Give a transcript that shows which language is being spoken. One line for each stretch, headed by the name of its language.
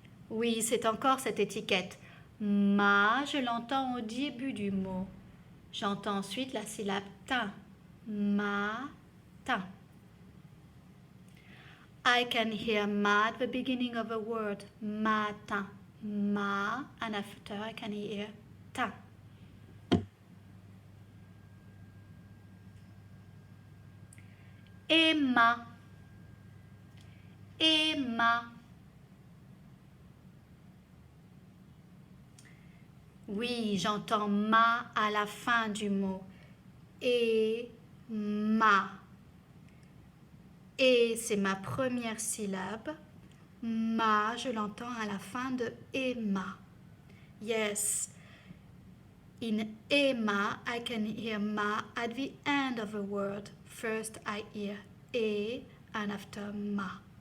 French: Oui, c'est encore cette étiquette. Ma, je l'entends au début du mot. J'entends ensuite la syllabe tin. Matin.
English: I can hear ma at the beginning of a word. Matin. Ma, and after I can hear tin.
French: Emma. Emma. Oui, j'entends ma à la fin du mot. Emma. Et c'est ma première syllabe. Ma, je l'entends à la fin de Emma.
English: Yes. In Emma, I can hear ma at the end of a word. First I hear e and after ma.